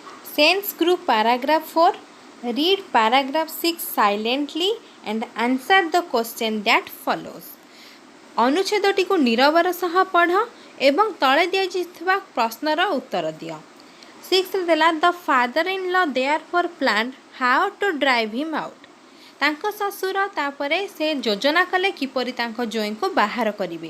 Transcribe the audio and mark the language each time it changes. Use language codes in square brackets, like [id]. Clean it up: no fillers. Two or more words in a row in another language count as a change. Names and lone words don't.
[en] Sense group paragraph 4. Read paragraph 6 silently and answer the question that follows. [or] ଅନୁଚ୍ଛେଦଟିକୁ ନିରବର ସହ ପଢ଼ ଏବଂ ତଳେ ଦିଆଯାଇଥିବା ପ୍ରଶ୍ନର ଉତ୍ତର ଦିଅ। [en] 6 then the father in law there for plan how to drive him out. [or] ତାଙ୍କ ଶ୍ୱଶୁର ତାପରେ ସେ ଯୋଜନା କଲେ କିପରି ତାଙ୍କ ଜ୍ୱାଇଁଙ୍କୁ ବାହାର କରିବେ।